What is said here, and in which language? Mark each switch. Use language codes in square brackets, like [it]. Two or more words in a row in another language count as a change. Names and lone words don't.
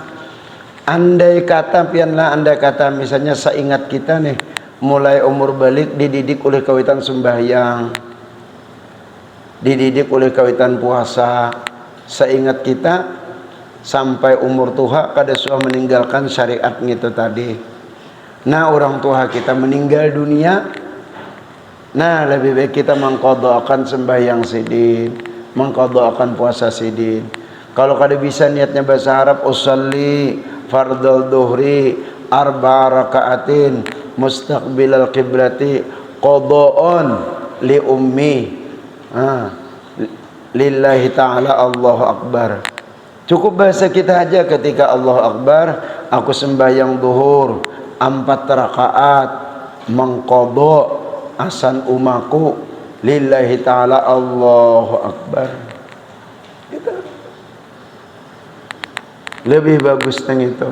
[bjn] Andai kata pianlah, andai kata misalnya seingat kita nih, mulai umur balik dididik oleh kawitan sembahyang, dididik oleh kawitan puasa, seingat kita sampai umur tua kada suah meninggalkan syariat gitu tadi. Nah orang tua kita meninggal dunia, nah lebih baik kita mengqadhakan sembahyang sidin, mengqadhakan puasa sidin. Kalau kada bisa niatnya bahasa Arab, [ar] أصلي فرض الظهر أربع ركعات مستقبل القبلة قضاء لأمي. لله تعالى الله أكبر. [bjn] Cukup bahasa kita aja ketika [ar] الله أكبر, [bjn] aku sembahyang zuhur 4 rakaat mengqadha asan umaku [ar] لله تعالى الله أكبر. [bjn] Itu lebih bagus teng itu.